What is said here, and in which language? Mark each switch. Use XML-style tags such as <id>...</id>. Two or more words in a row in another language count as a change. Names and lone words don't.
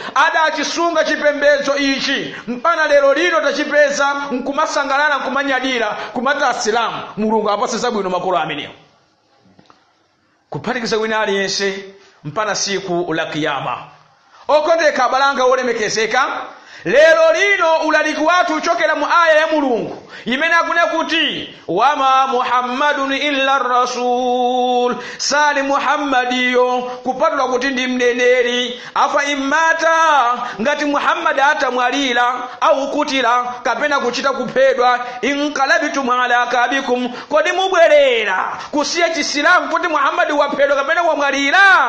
<ny>Adachisunga chipembedzo ichi mpaka lero lino tachipeza nkumasangalala nkumanyadira kumata asilamu. Mulungu apase zabwino makolo amenewo, kuphatikiza wina aliyense mpana siku la kiyama. Okondeka abalanga olemekezeka, lero lino ulaliki watu uchokera mu aya ya Mulungu imene akune kuti</ny> <ar>wama Muhammadun illa rasul,</ar> <ny>sali Muhammadiyo kupatula kuti ndi mneneri.</ny> <ar>Afa imata,</ar> <ny>ngati Muhammad atamwalira au kutila kapena kuchita kuphedwa,</ny> <ar>inqalabitum ala akabikum,</ar> <ny>kodi mubwerera kusiya chisilamu kuti Muhammad waphedwa kapena wamwalira?</ny>